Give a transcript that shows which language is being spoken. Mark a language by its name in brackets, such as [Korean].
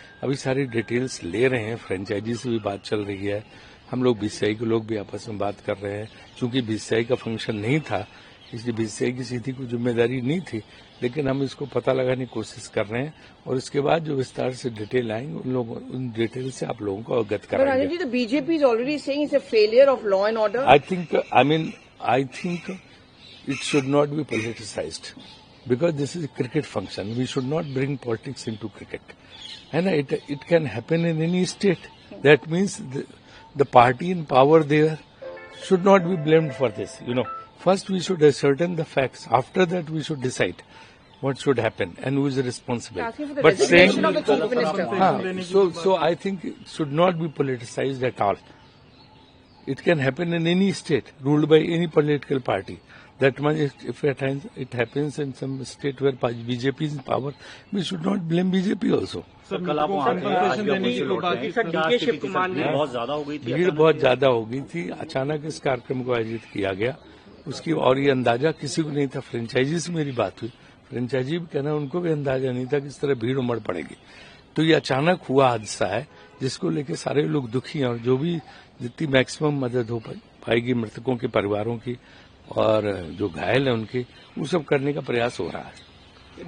[Hindi] अभी सारी डिटेल्स ले रहे हैं, फ्रेंचाइजी से भी बात चल रही है, हम लोग बीसीआई के लोग भी आपस में बात कर रहे हैं। चूंकि बीसीआई का फंक्शन नहीं था इसलिए बीसीआई की सीधी कोई जिम्मेदारी नहीं थी, लेकिन हम इसको पता लगाने की कोशिश कर रहे हैं और इसके बाद जो विस्तार से डिटेल आएंगे उन डिटेल से आप लोगों को अवगत कराएंगे। [English] The BJP is already saying it's a failure of law and order. I think it should not be politicized because this is a cricket function. We should not bring politics into cricket, and it can happen in any state. That means the party in power there should not be blamed for this. First we should ascertain the facts. After that we should decide what should happen and who is responsible. But saying of the chief minister. So I think it should not be politicized at all. It can happen in any state ruled by any political party. That much if at times it happens in some state where BJP is in power, we should not blame BJP also. [Hindi] कल आप वहाँ थे, शिव कुमार ने बहुत ज्यादा हो गई थी, भीड़ बहुत ज्यादा हो गई थी। अचानक इस कार्यक्रम को आयोजित किया गया उसकी और ये अंदाजा किसी को नहीं था। फ्रेंचाइजी से मेरी बात हुई, फ्रेंचाइजी भी कहना उनको भी अंदाजा नहीं था कि इस तरह भीड़ उमड़ पड़ेगी। तो ये अचानक हुआ हादसा है जिसको लेकर सारे लोग दुखी हैं और जो भी जितनी मैक्सिमम मदद हो पाएगी मृतकों के परिवारों की और जो घायल है उनके वो सब करने का प्रयास हो रहा है।